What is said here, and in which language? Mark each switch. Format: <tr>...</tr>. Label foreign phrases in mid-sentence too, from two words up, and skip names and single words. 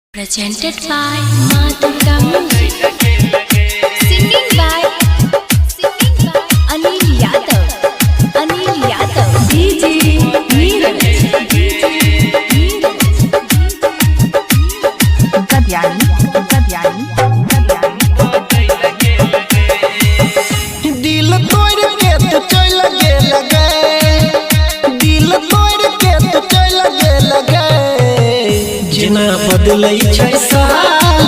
<en>Presented by Ma Durga Music. Singing by Anil Yadav. DJ Neeraj.</en> <mai>दिल तोड़ के तो चल लगे दिल तोड़ के तो चल लगे जना बदलै छै साल</mai>